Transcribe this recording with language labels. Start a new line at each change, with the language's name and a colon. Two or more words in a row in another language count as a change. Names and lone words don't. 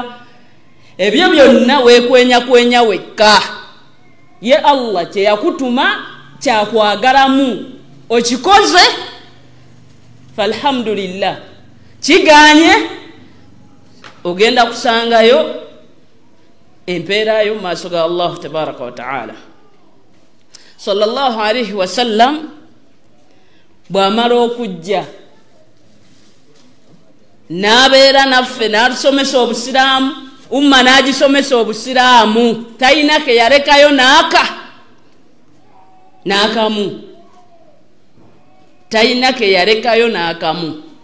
Ganda: Ebyo byonna weekwenya kwenya wekka. Ye Allah kye yakutuma kyakwagalamu okikoze, falhamdulillah. Kiganye ogenda kusangayo empeerayo mu maaso ga Allah
Arabic: تبارك وتعالى. صلى الله عليه وسلم
Ganda: bw'amala okujja n'abeera naffe n'atusomesa obusiraamu, umma n'agisomesa obusiraamu, talina ke yalekayo n'akamu. Talina ke yalekayo n'akamu.